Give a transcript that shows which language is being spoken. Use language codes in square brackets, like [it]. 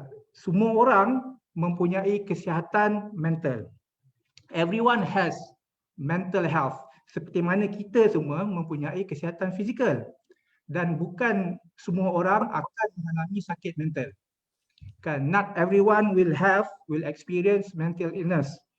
[ms] Semua orang mempunyai kesihatan mental. [en] Everyone has mental health. [ms] Seperti mana kita semua mempunyai kesihatan fizikal. Dan bukan semua orang akan mengalami sakit mental. [en] Kan, not everyone will experience mental illness.